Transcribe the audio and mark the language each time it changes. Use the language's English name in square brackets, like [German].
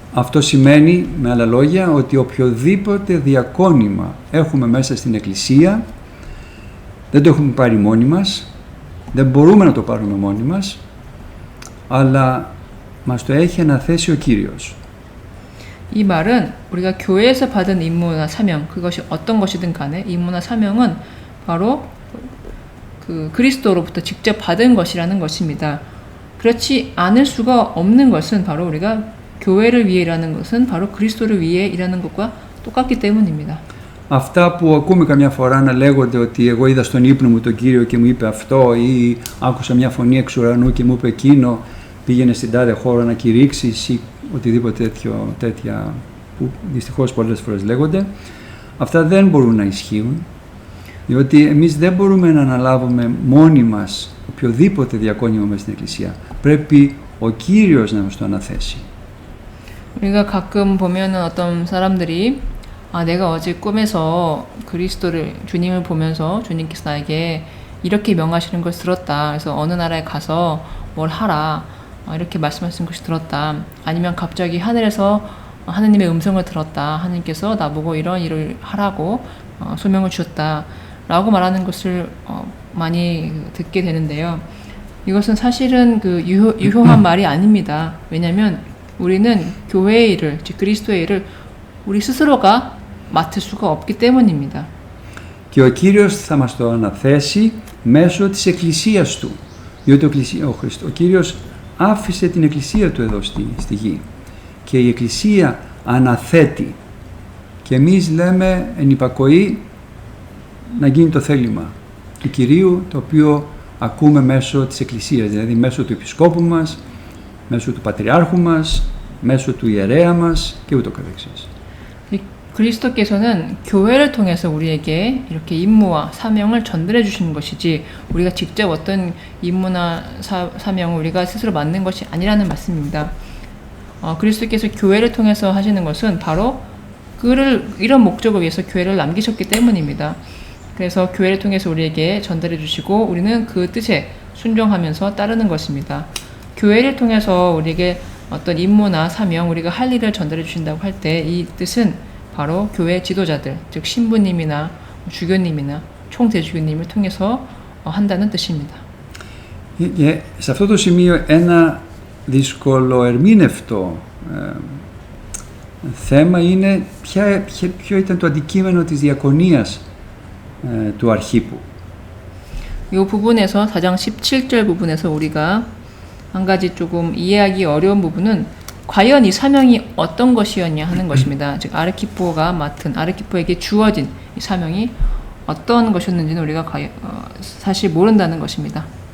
[Greek] Αυτό σημαίνει με άλλα λόγια ότι οποιοδήποτε διακόνημα έχουμε μέσα στην Εκκλησία δεν το έχουμε πάρει μόνοι μας, δεν μπορούμε να το πάρουμε μόνοι μας, αλλά μας το έχει αναθέσει ο Κύριος. [Korean] 이 말은 우리가 교회에서 받은 임무나 사명, 그것이 어떤 것이든 간에 임무나 사명은 바로 그 그리스도로부터 직접 받은 것이라는 것입니다. 그렇지 않을 수가 없는 것은 바로 우리가 교회를 위해 일하는 것은 바로 그리스도를 위해 일하는 것과 똑같기 때문입니다. [Greek] Αυτά που ακούμε καμιά φορά να λέγονται ότι εγώ είδα στον ύπνο μου τον Κύριο και μου είπε αυτό ή άκουσα μια φωνή εξ ουρανού και μου είπε εκείνο, πήγαινε στην τάδε χώρα να κηρύξεις ή οτιδήποτε τέτοια που δυστυχώς πολλές φορές λέγονται, αυτά δεν μπορούν να ισχύουν, διότι εμείς δεν μπορούμε να αναλάβουμε μόνοι μας οποιοδήποτε διακόνημα μέσα στην Εκκλησία. Πρέπει ο Κύριος να μας το αναθέσει. [Korean] 우리가 가끔 보면은 어떤 사람들이 내가 어제 꿈에서 그리스도를 주님을 보면서 주님께서 나에게 이렇게 명하시는 걸 들었다. 그래서 어느 나라에 가서 뭘 하라. 이렇게 말씀하시는 것이 들었다. 아니면 갑자기 하늘에서 하느님의 음성을 들었다. 하느님께서 나보고 이런 일을 하라고 소명을 주셨다. 라고 말하는 것을 많이 듣게 되는데요. 이것은 사실은 그 유효한 말이 아닙니다. 왜냐하면 우리는 교회의 일을, 즉 그리스도의 일을 우리 스스로가 맡을 수가 없기 때문입니다. [Greek] Και ο Κύριος θα μας το αναθέσει μέσω της Εκκλησίας Του. Διότι ο Κύριος άφησε την Εκκλησία Του εδώ στη γη. Και η Εκκλησία αναθέτει. Και εμείς λέμε εν υπακοή να γίνει το θέλημα του Κυρίου, το οποίο ακούμε μέσω της Εκκλησίας, δηλαδή μέσω του Επισκόπου μας, μέσω του Πατριάρχου μας, μέσω του Ιερέα μας και ούτω καθεξής. [Korean] 그리스도께서는 교회를 통해서 우리에게 이렇게 임무와 사명을 전달해 주시는 것이지 우리가 직접 어떤 임무나 사명을 우리가 스스로 맡는 것이 아니라는 말씀입니다. 그리스도께서 교회를 통해서 하시는 것은 바로 이런 목적을 위해서 교회를 남기셨기 때문입니다. 그래서 교회를 통해서 우리에게 전달해 주시고 우리는 그 뜻에 순종하면서 따르는 것입니다. 교회를 통해서 우리에게 어떤 임무나 사명, 우리가 할 일을 전달해 주신다고 할 때 이 뜻은 바로 교회 지도자들, 즉 신부님이나 주교님이나 총대주교님을 통해서 한다는 뜻입니다. [Greek] Σε αυτό το σημείο ένα δυσκολοερμήνευτο θέμα είναι ποιο ήταν το αντικείμενο της διακονίας του Αρχίπου. [Korean] 이 부분에서 4장 17절 부분에서 우리가 한 가지 조금 이해하기 어려운 부분은 과연 이 사명이 어떤 것이었냐 하는 것입니다. 즉 아르키포에게 주어진 이 사명이 어떤 것이었는지는 우리가 사실 모른다는 것입니다.